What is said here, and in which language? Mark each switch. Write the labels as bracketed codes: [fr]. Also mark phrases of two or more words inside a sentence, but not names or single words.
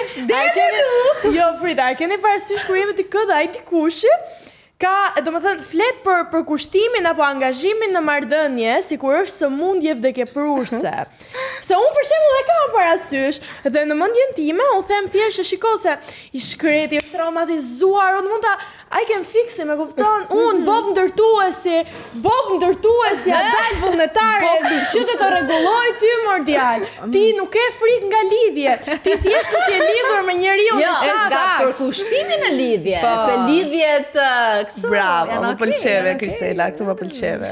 [sq] Jo, Frida, a e keni parasysh kur jemi dikë dhe ai dikushi ka, domethënë, flet për kushtimin apo angazhimin në marrëdhënie, sikur është sëmundje vdekjeprurse. Se unë për shembull e kam parasysh dhe në mendjen time u them thjesht shiko se i shkreti, është traumatizuar, unë mund ta [en] I can fix him, [sq] e kupton? Unë bob ndërtuesi, a dal vullnetare, që të rregulloj ty mordial. Ti nuk ke frikë nga lidhje, ti thjesht nuk je lidhur me njeriu në Nga për kushtimin e lidhje, se lidhjet Bravo, më pëlqeve Kristela, këtu më pëlqeve.